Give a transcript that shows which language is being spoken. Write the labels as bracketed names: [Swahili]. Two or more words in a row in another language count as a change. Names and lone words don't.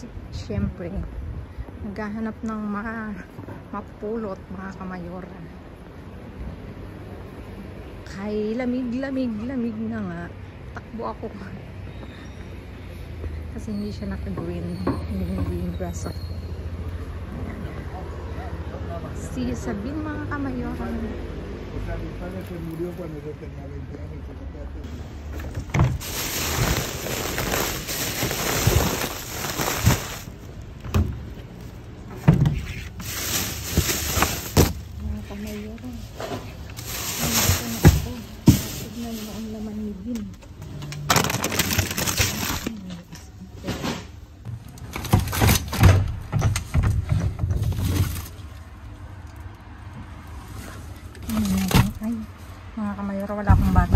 [Filipino] Siyempre, naghahanap ng mapulot, mga kamayoran. Kay lamig na nga. Takbo ako. Kasi hindi siya naka-green. Hindi [English] green grass [Filipino] ako. [English] See you [Filipino] sa bin, mga kamayoran. [Spanish] O sea, mi padre se murió cuando yo tenía 20 años. [Filipino] Mga kamayoran. Nandito na ako. Tignan mo ang laman ni bin. Ay, mga kamayora, wala akong bata.